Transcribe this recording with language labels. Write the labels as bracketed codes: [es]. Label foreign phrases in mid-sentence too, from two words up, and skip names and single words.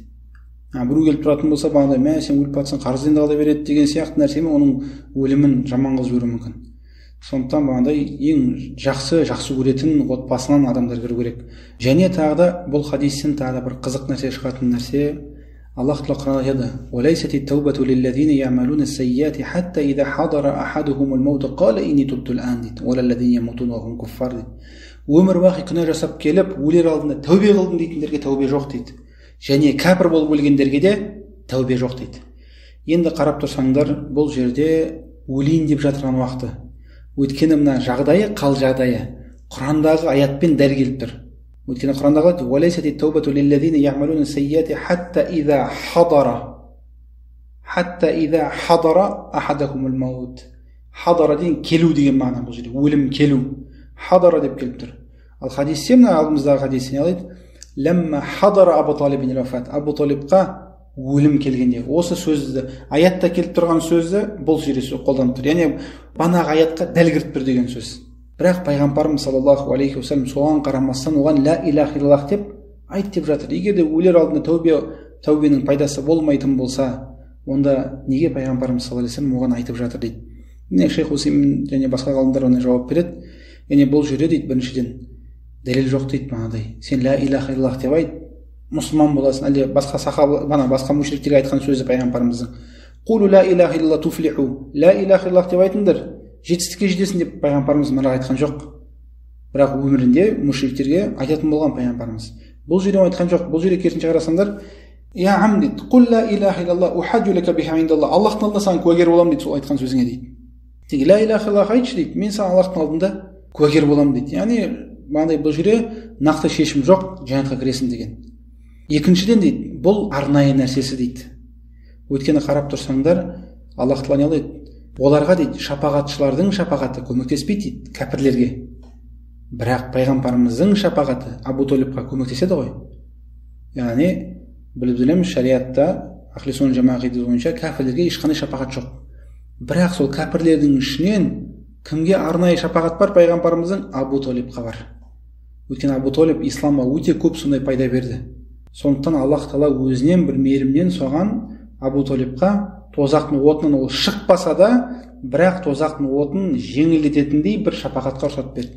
[kk] Біреу келіп тұратын болса, бағандай, мә сен өліп жатсың, қарыз енді қалай береді деген сияқты нәрсемен оның өлімін жаман қылып жіберуі мүмкін. Сондықтан бағандай ең жақсы көретін отбасынан адамдар кіру керек. Және тағы да бұл хадистен тағы да бір қызық нәрсе шығатын нәрсе, Аллах Тағала Құранда айтады: [ar] "وليست التوبة للذين يعملون السيئات حتى إذا حضر أحدهم الموت قال إني تبت الآن" [kk] дейді. [ar] "ولا الذين يموتون وهم كفار" дейді. [kk] Өмір бақи күнә жасап келіп, өлер алдында тәубе қылдым дейтіндерге тәубе жоқ дейді. Және кәпір болып өлгендерге де тәубе жоқ дейді. Енді қарап тұрсаңдар, бұл жерде өлейін деп жатырған уақыты. Өйткені мына жағдайы, қал жағдайы Құрандағы аятпен дәл келіп тұр. Өйткені Құрандағы айтады: [ar] "وليست التوبة للذين يعملون السيئات حتى إذا حضر أحدهم الموت". [kk] Хадара деген келу деген мағына бұл жерде. Өлім келу. Хадара деп келіп тұр. Ал хадисте, мына алдымыздағы хадисте не айтады? [ar] "لما حضر أبا طالب الوفاة". [kk] Абу Талибқа өлім келгенде. Осы сөзді, аятта келіп тұрған сөзді бұл жерде қолданып тұр. Яғни банағы аятқа дәл кіріп тұр деген сөз. Бірақ пайғамбарымыз [ar] صلى الله عليه وسلم [kk] соған қарамастан оған [ar] لا إله إلا الله [kk] деп айт деп жатыр. Егер де өлер алдында тәубенің пайдасы болмайтын болса, онда неге пайғамбарымыз [ar] صلى الله عليه وسلم [kk] оған айтып жатыр дейді. Міне Шейх Усеймин және басқа ғалымдар оны жауап береді. Яғни бұл жерде дейді, біріншіден дәлел жоқ дейді мынадай. Сен [ar] لا إله إلا الله [kk] деп айт, мұсылман боласың. Әлде басқа сахаба, басқа мушриктерге айтқан сөзі пайғамбарымыздың. [ar] قولوا لا إله إلا الله تفلحوا. لا إله إلا الله [kk] деп айтыңдар, жетістікке жетесің деп пайғамбарымыз мына айтқан жоқ. Бірақ өмірінде мушриктерге айтатын болған пайғамбарымыз. Бұл жерде айтқан жоқ. Бұл жерде керісінше қарасаңдар, [ar] يا عم [kk] дейді, [ar] قل لا إله إلا الله أحاج لك بها عند الله. [kk] Аллахтың алдында саған куәгер боламын дейді сол айтқан сөзіңе дейді. Тек [ar] لا إله إلا الله [kk] айтшы дейді, мен саған Аллахтың алдында куәгер боламын дейді. Яғни мынандай бұл жерде нақты шешім жоқ, жәннатқа кіресің деген. Екіншіден дейді, бұл арнайы нәрсесі дейді. Өйткені қарап тұрсаңдар, Аллах Тағала не алады? Оларға дейді, шапағатшылардың шапағаты көмектеспейді дейді, кәпірлерге. Бірақ пайғамбарымыздың шапағаты Абу Талибқа көмектеседі ғой. Яғни біліп білеміз, шариатта [ar] أهل السنة [kk] жамағат ақидасы бойынша кәпірлерге ешқандай шапағат жоқ. Бірақ сол кәпірлердің ішінен кімге арнайы шапағат бар? Пайғамбарымыздың Абу Талибқа бар. Өйткені Абу Талиб исламға өте көп сондай пайда берді. Сондықтан Аллах Тағала өзінен бір мейірімнен соған Абу Талибқа тозақтың отынан ол шықпаса да, бірақ тозақтың отын жеңілдететіндей бір шапағатқа рұқсат берді.